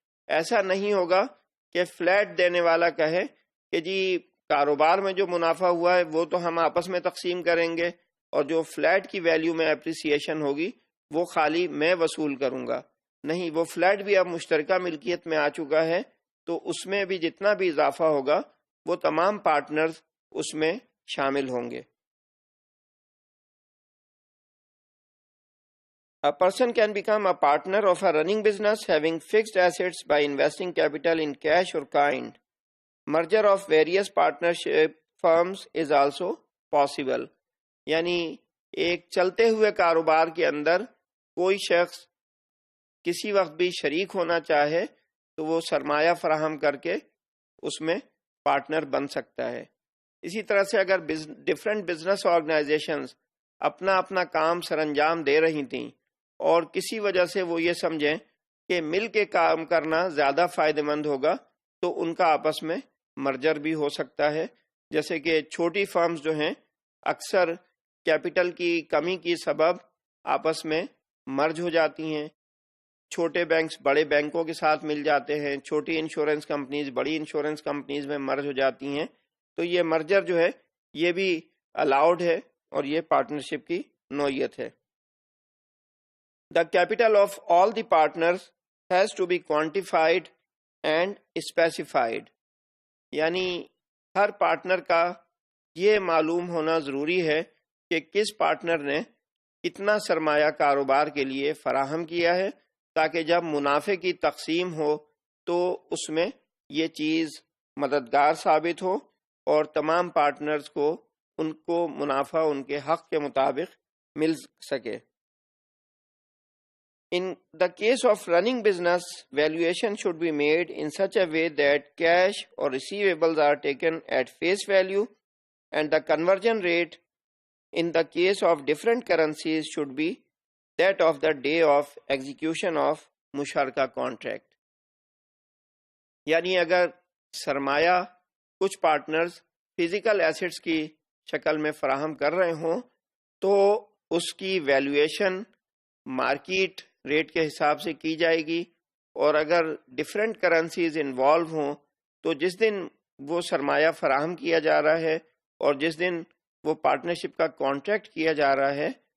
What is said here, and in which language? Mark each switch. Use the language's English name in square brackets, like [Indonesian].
[Urdu] ایسا نہیں ہوگا کہ فلیٹ دینے والا کہے کہ جی کاروبار میں جو منافع ہوا ہے وہ تو ہم آپس میں تقسیم کریں گے اور جو فلیٹ کی ویلیو میں اپریسیشن ہوگی وہ خالی میں وصول کروں گا. نہیں، وہ فلیٹ بھی اب مشترکہ ملکیت میں آ چکا ہے تو اس میں بھی جتنا بھی اضافہ ہوگا وہ تمام پارٹنرز اس میں شامل ہوں گے. [English] A person can become a partner of a running business having fixed assets by investing capital in cash or kind. Merger of various partnership firms is also possible. [Urdu] یعنی ایک چلتے ہوئے کاروبار کے اندر کوئی شخص کسی وقت بھی شریک ہونا چاہے تو وہ سرمایہ فراہم کر کے اس میں پارٹنر بن سکتا ہے. اسی طرح سے اگر ڈفرینٹ بزنس آرگنائزیشنز اپنا اپنا کام سر انجام دے رہی تھیں اور کسی وجہ سے وہ یہ سمجھیں کہ مل کے کام کرنا زیادہ فائدہ مند ہوگا تو ان کا آپس میں مرجر بھی ہو سکتا ہے. جیسے کہ چھوٹی فرمز جو ہیں اکثر کیپٹل کی کمی کی سبب آپس میں مرج ہو جاتی ہیں. چھوٹے بینکس بڑے بینکوں کے ساتھ مل جاتے ہیں، چھوٹی انشورنس کمپنیز بڑی انشورنس کمپنیز میں مرج ہو جاتی ہیں. تو یہ مرجر جو ہے یہ بھی الاؤڈ ہے اور یہ پارٹنرشپ کی نوعیت ہے. [English] The capital of all the partners has to be quantified and specified. [Urdu] یعنی ہر پارٹنر کا یہ معلوم ہونا ضروری ہے کہ کس پارٹنر نے کتنا سرمایہ کاروبار کے لیے فراہم کیا ہے تاکہ جب منافع کی تقسیم ہو تو اس میں یہ چیز مددگار ثابت ہو اور تمام پارٹنرز کو ان کو منافع ان کے حق کے مطابق مل سکے. [English] In the case of running business, valuation should be made in such a way that cash or receivables are taken at face value, and the conversion rate in the case of different currencies should be that of the day of execution of مشارکہ contract. [Urdu] یعنی اگر سرمایہ کچھ partners physical assets کی شکل میں فراہم کر رہے ہوں تو اس کی ویلیویشن مارکیٹ ریٹ کے حساب سے کی جائے گی، اور اگر ڈفرینٹ کرنسیز انوالو ہوں تو جس دن وہ سرمایہ فراہم کیا جا رہا ہے اور جس دن وہ پارٹنرشپ کا کانٹریکٹ کیا جا رہا ہے